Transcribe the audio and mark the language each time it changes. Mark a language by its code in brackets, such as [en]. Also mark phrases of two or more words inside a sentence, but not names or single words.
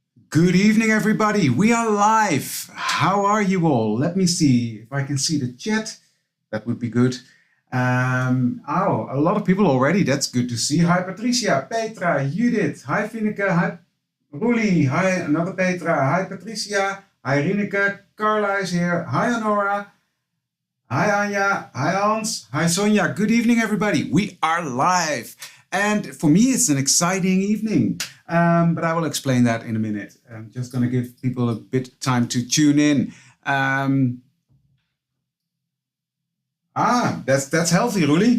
[en] Good evening, everybody. We are live. How are you all? Let me see if I can see the chat. That would be good. Oh, a lot of people already. That's good to see. Hi, Patricia, Petra, Judith. Hi, Fineke. Hi, Roelie. Hi, another Petra. Hi, Patricia. Hi, Rineke. Carla is here. Hi, Honora. Hi, Anja. Hi, Hans. Hi, Sonja. Good evening, everybody. We are live. And for me, it's an exciting evening. But I will explain that in a minute. I'm just going to give people a bit of time to tune in. That's healthy, Roelie.